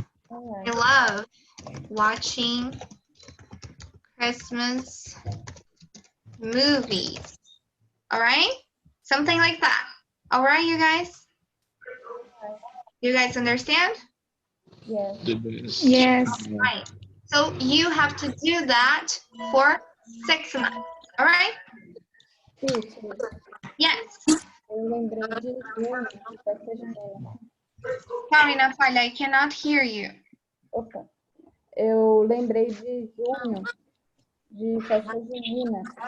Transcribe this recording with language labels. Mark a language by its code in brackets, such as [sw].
[en] I love watching Christmas movies, all right? Something like that. All right, you guys? You guys understand? Yes. Yes. Right. So you have to do that for 6 months. All right? Teacher, Yes. [pt] eu lembrei de junho, de festa junina. [en] Sorry, Natalia, I cannot hear you. [pt] Opa. Eu lembrei de junho, de festa junina.